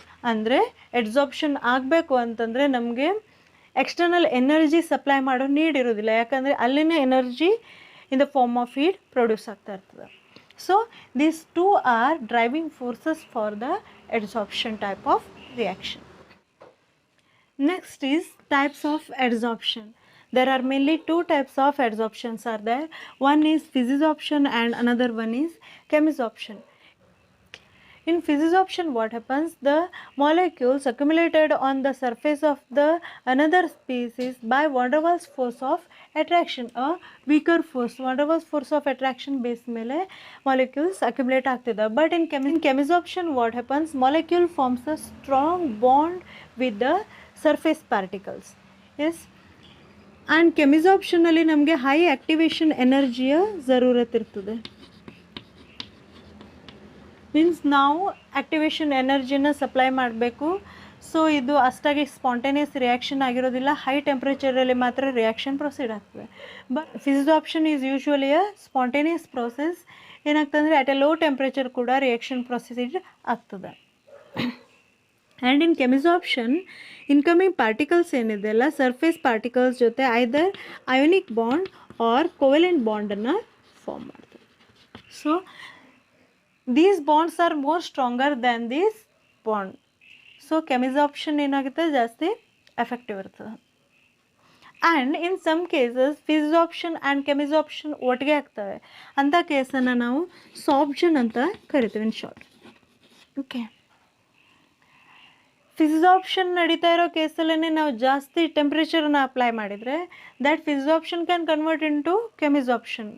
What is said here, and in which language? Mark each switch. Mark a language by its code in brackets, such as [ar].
[kn] ಅಂದರೆ ಅಡ್ಸಾರ್ಪ್ಷನ್ ಆಗಬೇಕು ಅಂತಂದರೆ ನಮಗೆ ಎಕ್ಸ್ಟರ್ನಲ್ ಎನರ್ಜಿ ಸಪ್ಲೈ ಮಾಡೋ ನೀಡ್ ಇರೋದಿಲ್ಲ, ಯಾಕಂದರೆ ಅಲ್ಲಿನ energy [en] in the form of heat [kn] produce ಆಗ್ತಾ ಇರ್ತದೆ. [en] So these two are driving forces for the adsorption type of reaction. Next is types of adsorption. There are mainly two types of adsorptions are there. One is Physisorption and another one is Chemisorption. In Physisorption, what happens? The molecules accumulated on the surface of the another species by van der Waals force of attraction, a weaker force, van der Waals force of attraction base [kn] ಮೇಲೆ [en] molecules accumulate ಆಗ್ತಿದೆ. But in Chemisorption, what happens? Molecule forms a strong bond with the surface particles. Yes. [kn] And Chemisorption ಅಲ್ಲಿ ನಮಗೆ high activation ಎನರ್ಜಿಯ ಜರೂರತ್ ಇರ್ತದೆ. Means ನಾವು activation ಎನರ್ಜಿನ supply ಮಾಡಬೇಕು. So ಇದು ಅಷ್ಟಾಗಿ spontaneous reaction ಆಗಿರೋದಿಲ್ಲ, ಹೈ ಟೆಂಪ್ರೇಚರಲ್ಲಿ ಮಾತ್ರ ರಿಯಾಕ್ಷನ್ ಪ್ರೊಸೀಡ್ ಆಗ್ತದೆ. [en] But physisorption is usually a spontaneous process. [kn] ಏನಾಗ್ತದೆ ಅಂದರೆ [en] at a low temperature [kn] ಕೂಡ ರಿಯಾಕ್ಷನ್ ಪ್ರೊಸೀಡ್ ಆಗ್ತದೆ. ಆ್ಯಂಡ್ ಇನ್ ಕೆಮಿಸಾರ್ಪ್ಷನ್ ಇನ್ಕಮಿಂಗ್ ಪಾರ್ಟಿಕಲ್ಸ್ ಏನಿದೆ ಅಲ್ಲ, ಸರ್ಫೇಸ್ ಪಾರ್ಟಿಕಲ್ಸ್ ಜೊತೆ [en] either ionic bond or covalent [kn] ಬಾಂಡನ್ನು form ಮಾಡ್ತದೆ. [en] So these bonds are more stronger than this bond. [kn] So Chemisorption ಏನಾಗುತ್ತೆ ಜಾಸ್ತಿ ಎಫೆಕ್ಟಿವ್ ಇರ್ತದೆ. [en] and in some cases [kn] Physisorption and Chemisorption ಒಟ್ಟಿಗೆ ಆಗ್ತವೆ. ಅಂಥ ಕೇಸನ್ನು ನಾವು ಸಾರ್ಪ್ಷನ್ ಅಂತ ಕರಿತೀವಿ [en] In short. [kn] ಓಕೆ, Physisorption ನಡೀತಾ ಇರೋ ಕೇಸಲ್ಲೇ ನಾವು ಜಾಸ್ತಿ ಟೆಂಪ್ರೇಚರನ್ನು ಅಪ್ಲೈ ಮಾಡಿದರೆ [en] That Physisorption can convert into Chemisorption.